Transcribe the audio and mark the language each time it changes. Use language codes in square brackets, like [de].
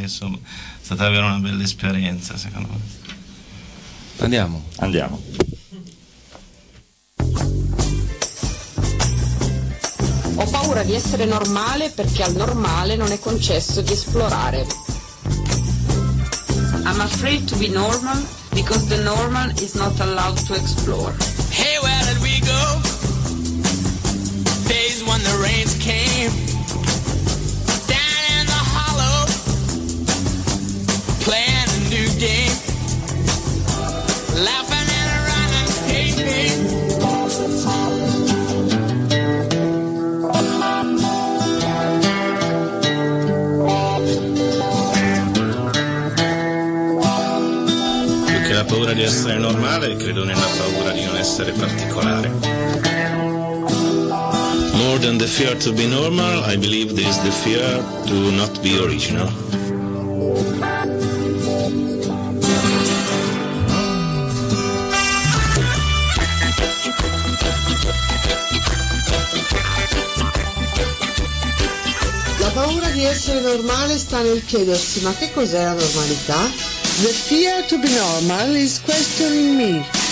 [it] Insomma, è stata davvero una bella esperienza, secondo me. Andiamo. Andiamo. Ho paura di essere normale perché al normale non è concesso di esplorare. [en] I'm afraid to be normal because the normal is not allowed to explore. Hey, where did we go? Days when the rains came. Down in the hollow. Playing a new game. Laughing and running. Hey, hey. [it] La paura di essere normale, credo nella paura di non essere particolare. [en] More than the fear to be normal, I believe there is the fear to not be original. [it] La paura di essere normale sta nel chiedersi: ma che cos'è la normalità? [en] The fear to be normal is questioning me.